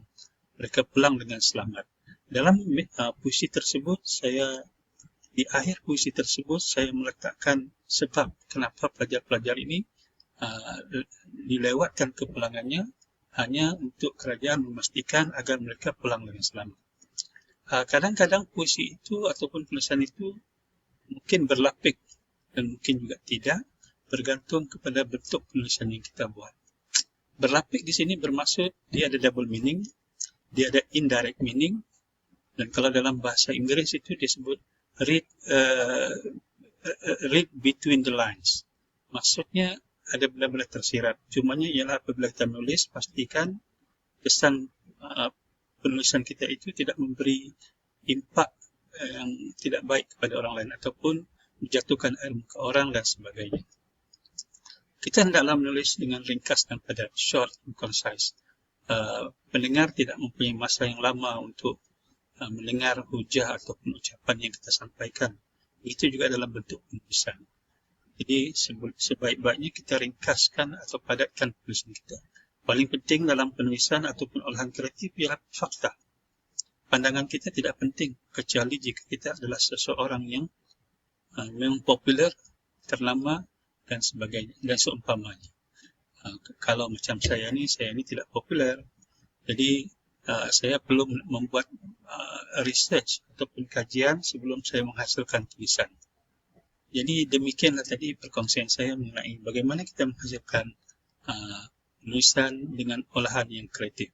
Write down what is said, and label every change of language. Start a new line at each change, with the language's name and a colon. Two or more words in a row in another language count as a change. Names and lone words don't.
Malay: Mereka pulang dengan selamat. Dalam puisi tersebut, di akhir puisi tersebut, saya meletakkan sebab kenapa pelajar-pelajar ini dilewatkan kepulangannya hanya untuk kerajaan memastikan agar mereka pulang dengan selamat. Kadang-kadang puisi itu ataupun tulisan itu mungkin berlapik dan mungkin juga tidak, bergantung kepada bentuk penulisan yang kita buat. Berlapik di sini bermaksud dia ada
English: double meaning,
Malay: dia ada
English: indirect meaning,
Malay: dan kalau dalam bahasa Inggris itu disebut
English: read between the lines.
Malay: Maksudnya ada benda-benda tersirat. Cumanya ialah apabila kita menulis, pastikan kesan penulisan kita itu tidak memberi impak yang tidak baik kepada orang lain ataupun menjatuhkan air muka orang dan sebagainya. Kita hendaklah menulis dengan ringkas dan padat,
English: short and concise.
Malay: Pendengar tidak mempunyai masa yang lama untuk mendengar hujah ataupun ucapan yang kita sampaikan. Itu juga dalam bentuk penulisan. Jadi sebaik-baiknya kita ringkaskan atau padatkan penulisan kita. Paling penting dalam penulisan ataupun olahan kreatif ialah fakta. Pandangan kita tidak penting kecuali jika kita adalah seseorang yang memang popular, terlama dan sebagainya dan seumpamanya. Kalau macam saya ni tidak popular. Jadi saya perlu membuat research ataupun kajian sebelum saya menghasilkan tulisan. Jadi demikianlah tadi perkongsian saya mengenai bagaimana kita menghasilkan penulisan dengan olahan yang kreatif.